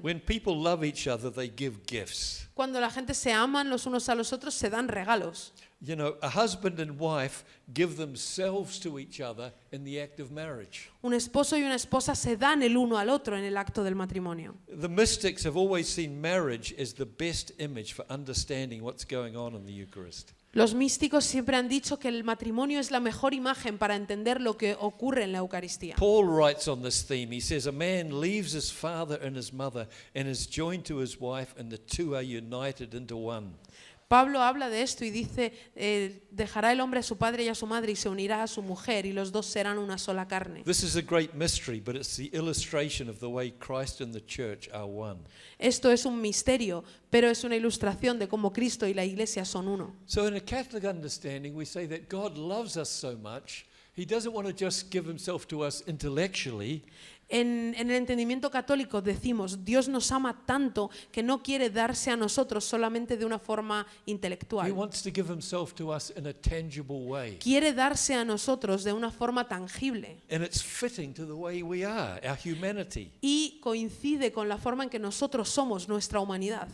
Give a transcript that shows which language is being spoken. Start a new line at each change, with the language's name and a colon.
English: When people love each other, they give gifts.
Spanish: Cuando la gente se aman los unos a los otros, se dan regalos.
English: You know, a husband and wife give themselves to each other in the act of marriage.
Spanish: Un esposo y una esposa se dan el uno al otro en el acto del matrimonio.
English: The mystics have always seen marriage as the best image for understanding what's going on in the Eucharist.
Spanish: Los místicos siempre han dicho que el matrimonio es la mejor imagen para entender lo que ocurre en la Eucaristía.
English: Paul writes on this theme. He says, a man leaves his father and his mother and is joined to his wife, and the two are united into one.
Spanish: Pablo habla de esto y dice, dejará el hombre a su padre y a su madre y se unirá a su mujer y los dos serán una sola carne.
English: This is a great mystery, but it's the illustration of the way Christ and the church are one.
Spanish: Esto es un misterio, pero es una ilustración de cómo Cristo y la Iglesia son uno.
English: So in a Catholic understanding, we say that God loves us so much, he doesn't want to just give himself to us intellectually.
Spanish: En el entendimiento católico decimos, Dios nos ama tanto que no quiere darse a nosotros solamente de una forma
English: He
Spanish: intelectual.
English: wants to give himself to us in a tangible way.
Spanish: Quiere darse a nosotros de una forma tangible
English: And it's fitting to the way we are, our humanity.
Spanish: y coincide con la forma en que nosotros somos, nuestra humanidad.